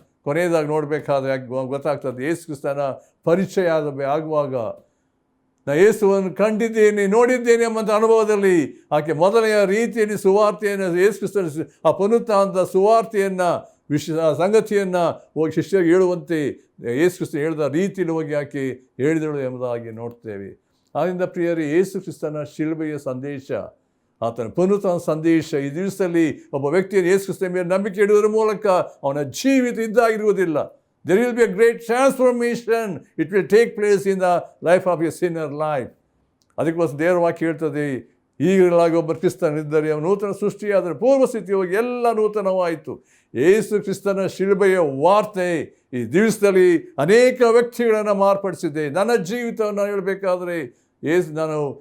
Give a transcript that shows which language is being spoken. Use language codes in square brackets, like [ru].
[kn] ಕೊನೆಯದಾಗಿ ನೋಡಬೇಕಾದ್ರೆ ಗೊತ್ತಾಗ್ತದೆ, ಯೇಸು ಕ್ರಿಸ್ತನ ಪರಿಚಯ ಆಗುವಾಗ ನಾ ಯೇಸುವನ್ನು ಕಂಡಿದ್ದೇನೆ, ನೋಡಿದ್ದೇನೆ ಎಂಬಂಥ ಅನುಭವದಲ್ಲಿ ಆಕೆ ಮೊದಲನೆಯ ರೀತಿಯಲ್ಲಿ ಸುವಾರ್ತೆಯನ್ನು, ಯೇಸು ಕ್ರಿಸ್ತನ ಆ ಪುನರುತ್ಥಾನದ ಸುವಾರ್ತೆಯನ್ನು ಸಂಗತಿಯನ್ನು ಹೋಗಿ ಶಿಷ್ಯರಿಗೆ ಹೇಳುವಂತೆ ಯೇಸು ಕ್ರಿಸ್ತ ಹೇಳಿದ ರೀತಿಯಲ್ಲಿ ಹೋಗಿ ಆಕೆ ಹೇಳಿದಳು ಎಂಬುದಾಗಿ ನೋಡ್ತೇವೆ. ಆದ್ದರಿಂದ ಪ್ರಿಯರೇ, ಯೇಸು ಕ್ರಿಸ್ತನ ಶಿಲುಬೆಯ ಸಂದೇಶ, ಆತನ ಪುನರುತ್ಥಾನ ಸಂದೇಶ, ಈ ದಿವಸದಲ್ಲಿ ಒಬ್ಬ ವ್ಯಕ್ತಿಯನ್ನು ಯೇಸು ಕ್ರಿಸ್ತನ ಮೇಲೆ ನಂಬಿಕೆ ಇಡುವುದರ ಮೂಲಕ ಅವನ ಜೀವಿತ ಇದ್ದಾಗಿರುವುದಿಲ್ಲ. [en] There will be a great transformation. It will take place in the life of a sinner life. [kn] ಅದಕ್ಕೋಸ್ಕರ ದೇವರ ವಾಕ್ಯ ಹೇಳ್ತದೆ, ಈಗಲಾಗಿ ಒಬ್ಬ ಕ್ರಿಸ್ತನಿದ್ದರೆ ಅವನು ನೂತನ ಸೃಷ್ಟಿಯಾದರೆ ಪೂರ್ವ ಸ್ಥಿತಿ ಹೋಗಿ ಎಲ್ಲ ನೂತನವಾಯಿತು. ಯೇಸು ಕ್ರಿಸ್ತನ ಶಿಲುಬೆಯ ವಾರ್ತೆ ಈ ದಿವಸದಲ್ಲಿ ಅನೇಕ ವ್ಯಕ್ತಿಗಳನ್ನು ಮಾರ್ಪಡಿಸಿದೆ. ನನ್ನ ಜೀವಿತವನ್ನು ಹೇಳಬೇಕಾದ್ರೆ ನಾನು